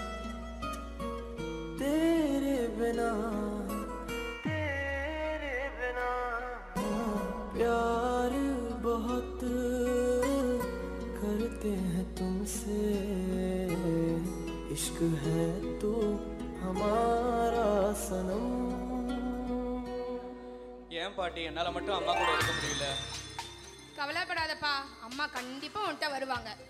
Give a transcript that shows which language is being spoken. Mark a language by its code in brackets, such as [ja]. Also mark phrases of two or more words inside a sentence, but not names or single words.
[hi] तेरे बिना प्यार बहुत करते हैं तुमसे इश्क है तो हमारा सनम [ta] ஏன் பாட்டி என்னால மட்டும் அம்மா கூட இருக்க முடியல? கவலைப்படாதப்பா, அம்மா கண்டிப்பா உன்கிட்ட வருவாங்க.